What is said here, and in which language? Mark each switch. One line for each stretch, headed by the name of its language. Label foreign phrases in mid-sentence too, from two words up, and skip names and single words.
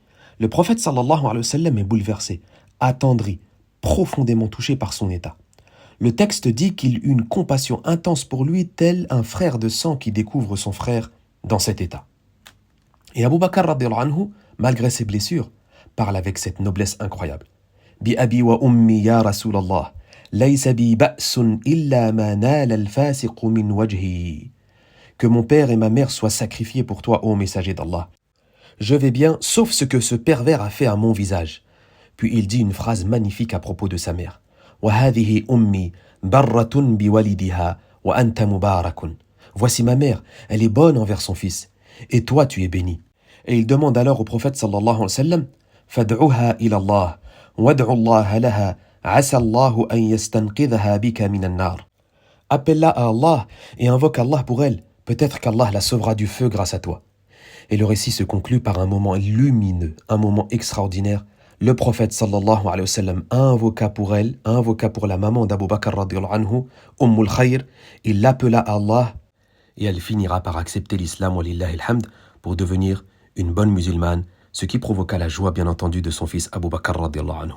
French: Le prophète
Arabic: صلى الله عليه وسلم
French: est bouleversé, attendri, profondément touché par son état. Le texte dit qu'il eut une compassion intense pour lui, tel un frère de sang qui découvre son frère dans cet état. Et Abu Bakr
Arabic: رضي الله عنه,
French: malgré ses blessures, parle avec cette noblesse incroyable.
Arabic: بأبي وأمي يا رسول الله ليس بي بأس إلا ما نال الفاسق من وجهي.
French: Que mon père et ma mère soient sacrifiés pour toi, ô messager d'Allah. Je vais bien, sauf ce que ce pervers a fait à mon visage. Puis il dit une phrase magnifique à propos de sa mère.
Arabic: وهذه أمي برة بولدها وأنت مبارك.
French: Voici ma mère, elle est bonne envers son fils, et toi tu es béni. Et il demande alors au prophète
Arabic: صلى الله عليه وسلم, فادعها إلى الله وادع الله لها عسى الله أن يستنقذها بك من النار.
French: Appelle-la à Allah et invoque Allah pour elle, peut-être qu'Allah la sauvera du feu grâce à toi. Et le récit se conclut par un moment lumineux, un moment extraordinaire. Le prophète
Arabic: صلى الله عليه وسلم
French: invoqua pour elle, invoqua pour la maman d'Abu Bakr
Arabic: رضي الله عنه,
French: Ummul Khayr, il l'appela à Allah, et elle finira par accepter l'islam,
Arabic: ولله الحمد,
French: pour devenir une bonne musulmane, ce qui provoqua la joie bien entendu de son fils Abu Bakr
Arabic: رضي الله عنه.